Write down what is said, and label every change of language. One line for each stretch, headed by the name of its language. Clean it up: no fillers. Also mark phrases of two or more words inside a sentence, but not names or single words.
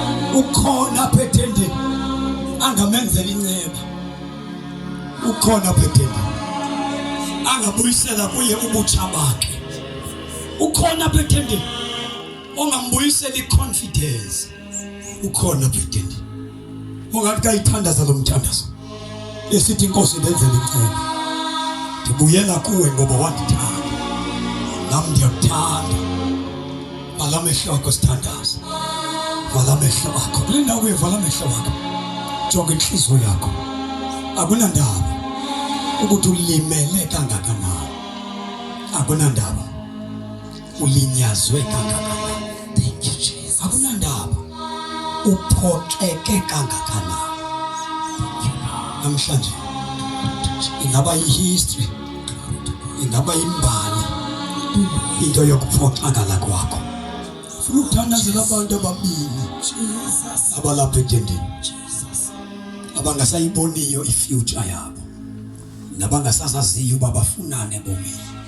Xhosa: ukhona phethende angamenzela inceba, ukhona phethende angabuyisela kuye ubutsha bakhe, ukhona phethende ongambuyisela iconfidence, ukhona phethende ongathi kayithandaza lo mthandazo esithi inkosi benzele inceba, ngibuyela kuwe ngoba wandithanda nami ndiyakuthanda. Vala amehlo akho sithandaza, vala amehlo akho kule ndawo uyevala amehlo akho, jonga inhliziyo yakho.
Zulu: Akunandaba ukuthi ulimele kangakanani, akunandaba ulinyazwe kangakanani,
English: thank you Jesus,
Zulu: akunandaba uphoxeke kangakanani.
Xhosa: Namhlanje ingaba history, ingaba imbali into yokuphoxakala kwakho. Ufuna ukuthandazela abantu ababini abalapha etendeni, abangasayiboniyo ifuture yabo, nabangasazaziyo uba bafunane ebomini.